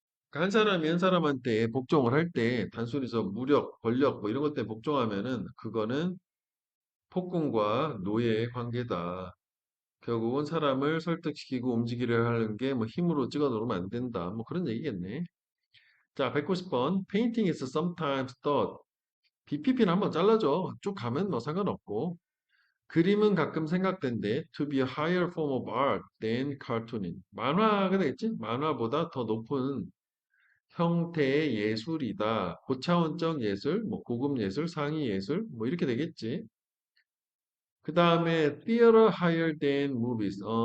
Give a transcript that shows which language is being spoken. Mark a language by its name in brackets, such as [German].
[Korean] 그러니까 한 사람이 한 사람한테 복종을 할 때 단순히 저 무력, 권력 뭐 이런 것 때문에 복종하면은 그거는 폭군과 노예의 관계다. 결국은 사람을 설득시키고 움직이려 하는 게 뭐 힘으로 찍어 놓으면 안 된다. 뭐 그런 얘기겠네. 자, 190번. [English] Painting is sometimes thought. [Korean] BPP는 한번 잘라줘. 쭉 가면 뭐 상관없고. 그림은 가끔 생각된대. [English] To be a higher form of art than cartooning. [Korean] 만화가 되겠지? 만화보다 더 높은 형태의 예술이다. 고차원적 예술, 뭐 고급 예술, 상위 예술, 뭐 이렇게 되겠지. 그 다음에 [English] theater higher than movies.